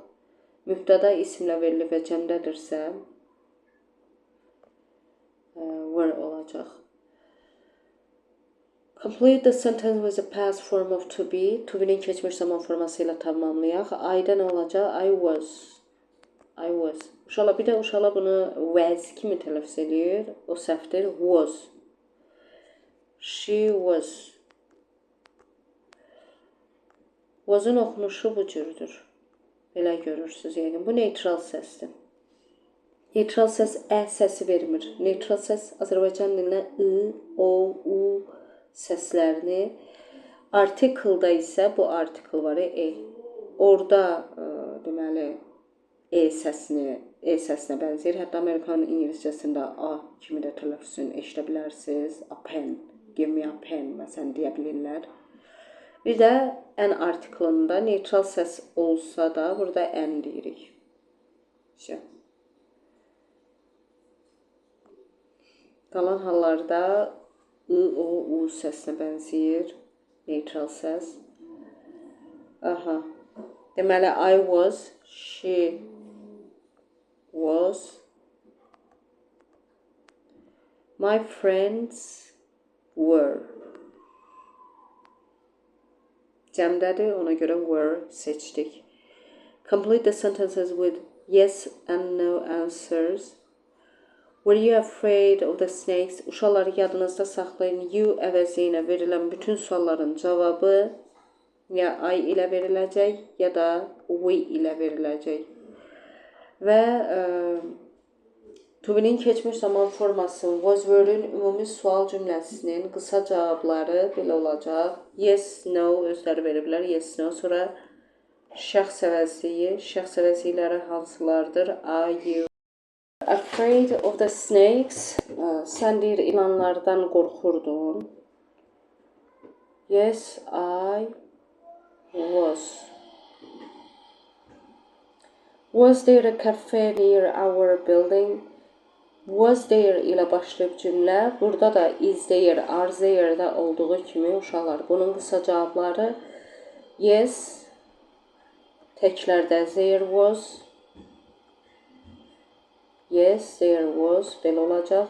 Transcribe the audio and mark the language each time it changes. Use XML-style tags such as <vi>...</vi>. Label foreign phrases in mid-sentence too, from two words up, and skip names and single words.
<az>Mübtəda isimlə verilib və cəmdədirsə were olacaq.</az> <en>Complete the sentence with the past form of to be. To be'nin</en> <az>keçmiş zaman forması ilə tamamlayaq. I-da nə olacaq?</az> <en>I was. I was.</en> <az>Uşaqlar, bir də uşaqlar bunu was kimi tələffüz edir. O səhvdir.</az> <en>Was. She was.</en> <az>Was-un oxunuşu bu cürdür. Belə görürsünüz yəqin. Bu neutral səsdir. Neutral səs ə səsi vermir. Neutral səs Azərbaycan dilində I, O, U səslərini. Article-da isə bu article var, E. Orada deməli E səsinə bənzəyir. Hətta Amerikan İngiliscəsində A kimi də tələffüzünü eşidə bilərsiniz.</az> <en>A pen, give me a pen</en> <az>məsələn deyə bilirlər. Bir də</az> <en>an article-ında</en> <az>neutral səs olsa da burada an deyirik. Qalan hallarda I, O, U səsinə bənzəyir. Neutral səs. Aha. Deməli,</az> <en>I was, she was, my friends were.</en> <az>Cəmdədir, ona görə were seçdik.</az> <en>Complete the sentences with yes and no answers. Were you afraid of the snakes?</en> <az>Uşaqları yadınızda saxlayın. You əvəzi ilə verilən bütün sualların cavabı ya I ilə veriləcək, ya da we ilə veriləcək. Və</az> <en>to be'nin</en> <az>keçmiş zaman forması</az> <en>was word-ün</en> <az>ümumi sual cümləsinin qısa cavabları belə olacaq.</az> <en>Yes, no</en> <az>özləri veriblər.</az> <en>Yes, no.</en> <az>Sonra şəxs əvəzliyi. Şəxs əvəzlikləri hansılardır?</az> <en>Are you afraid of the snakes?</en> <az>Sən deyir ilanlardan qorxurdun.</az> <en>Yes, I was. Was there a cafe near our building? Was there</en> <az>ilə başlayıb cümlə. Burada da</az> <en>is there, are there-də</en> <az>olduğu kimi uşaqlar. Bunun qısa cavabları yes, təklərdə</az> <en>there was. Yes, there was.</en> <az>Belə olacaq.</az>